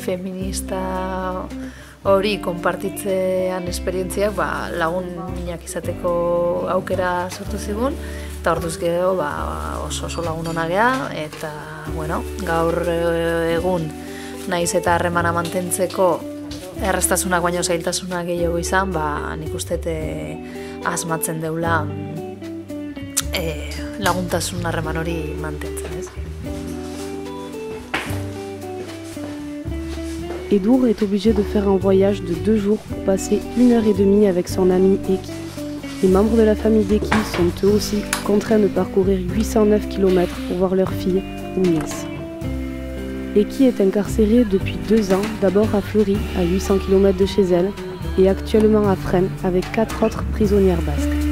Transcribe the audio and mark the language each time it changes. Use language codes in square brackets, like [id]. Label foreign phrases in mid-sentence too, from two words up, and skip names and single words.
[eu] feminista hori konpartitzean esperientziak lagun minak izateko aukera sortu zigun, eta orduz gero oso lagun ona gea, eta gaur egun naiz eta harremana mantentzeko erraztasunak baino zailtasunak gehiago izan, nik uste asmatzen deula laguntasun harreman hori mantentzen, ez? [fr] Edur est obligé de faire un voyage de 2 jours pour passer 1 heure et demie avec son ami Eki. Les membres de la famille d'Eki sont eux aussi contraints de parcourir 809 km pour voir leur fille ou nièce. Eki est incarcérée depuis 2 ans, d'abord à Fleury, à 800 km de chez elle, et actuellement à Fresnes avec 4 autres prisonnières basques.